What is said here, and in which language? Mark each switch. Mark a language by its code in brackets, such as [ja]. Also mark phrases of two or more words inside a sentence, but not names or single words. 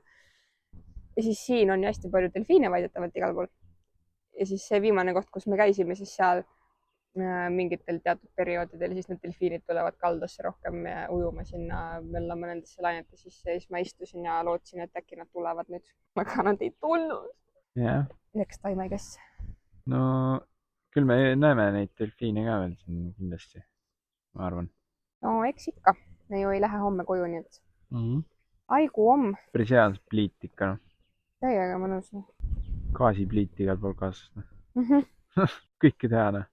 [et] Ja siis siin on hästi palju delfiine väidetavalt igal pool. Ja siis see viimane koht, kus me käisime, siis seal mingitel teatud perioodidel siis need delfiinid tulevad kaldasse rohkem ujuma sinna, möllama nendesse lainete sisse. Ja siis ma istusin ja lootsin, et äkki nad tulevad nüüd. Aga nad ei tulnud. [en] Yeah. Next time, I guess. [et] no küll me näeme neid delfiine ka veel siin kindlasti, ma arvan. No eks ikka. Me ju ei lähe homme koju, nii et [vro] aigu om. [et] Päris hea pliit ikka, noh. Täiega mõnus. Gaasipliit igal pool kaasas, noh. Kõike teha, noh.